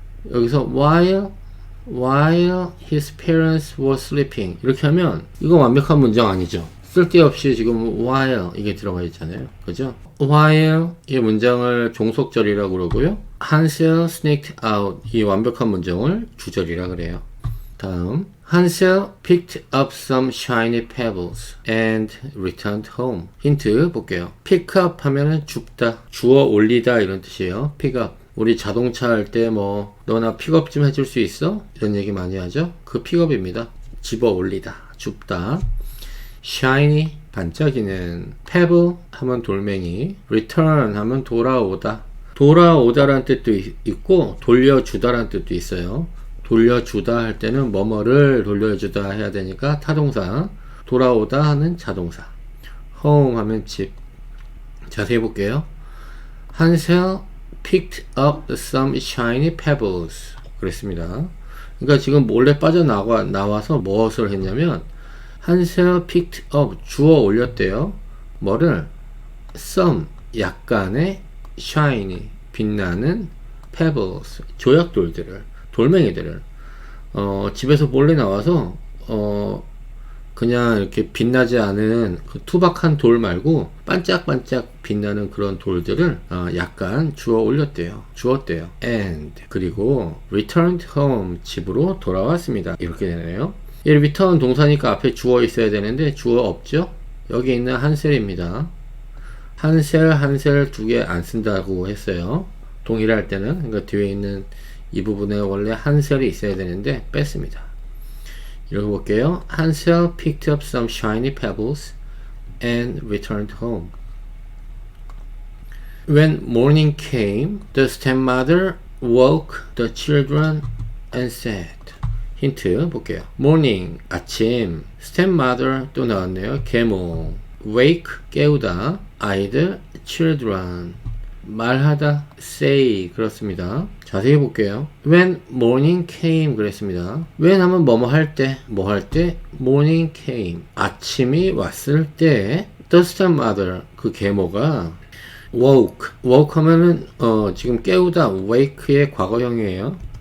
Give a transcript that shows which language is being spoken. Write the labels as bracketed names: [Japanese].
[Korean] 여기서 [English] while his parents were sleeping [Korean] 이렇게 하면 이건 완벽한 문장 아니죠. 쓸데없이 지금 while 이게 들어가 있잖아요. 그죠? while 이 문장을 종속절이라고 그러고요. [English] Hansel sneaked out [Korean] 이 완벽한 문장을 주절이라 그래요. 다음 [English] Hansel picked up some shiny pebbles and returned home. [Korean] 힌트 볼게요. pick up 하면은 줍다, 주워 올리다 이런 뜻이에요. pick up. 우리 자동차 할 때 뭐 너나 픽업 좀 해줄 수 있어? 이런 얘기 많이 하죠. 그 픽업입니다. 집어 올리다, 줍다. shiny 반짝이는, pebble 하면 돌멩이, return 하면 돌아오다. 돌아오다라는 뜻도 있고 돌려주다라는 뜻도 있어요. 돌려주다 할 때는 뭐뭐를 돌려주다 해야 되니까 타동사, 돌아오다 하는 자동사, home 하면 집. 자세히 볼게요. [English] Hansel picked up some shiny pebbles [Korean] 그랬습니다. 그러니까 지금 몰래 빠져나와서 무엇을 했냐면 [English] Hansel picked up [Korean] 주워 올렸대요. 뭐를? some 약간의 shiny 빛나는 pebbles 조약돌들을, 돌멩이들을 집에서 몰래 나와서 그냥 이렇게 빛나지 않은 그 투박한 돌 말고 반짝반짝 빛나는 그런 돌들을 약간 주워 올렸대요. 주었대요. And 그리고 [English] returned home [Korean] 집으로 돌아왔습니다. 이렇게 되네요. 이 return 동사니까 앞에 주어 있어야 되는데 주어 없죠? 여기 있는 한셀입니다. 한셀 두 개 안 쓴다고 했어요. 동일할 때는. 그러니까 뒤에 있는 이 부분에 원래 한셀이 있어야 되는데 뺐습니다. 읽어볼게요. [English] Hansel picked up some shiny pebbles and returned home. When morning came, the stepmother woke the children and said. [Korean] 힌트 볼게요. morning, 아침, stepmother 또 나왔네요. 계모, wake, 깨우다, 아이들, children, 말하다, say 그렇습니다. 자세히 볼게요. [English] When morning came [Korean] 그랬습니다. when 하면 뭐뭐 할 때, 뭐 할 때, [English] morning came [Korean] 아침이 왔을 때 [English] The stepmother, [Korean] 그 계모가 woke 하면은 지금 깨우다 wake의 과거형이에요.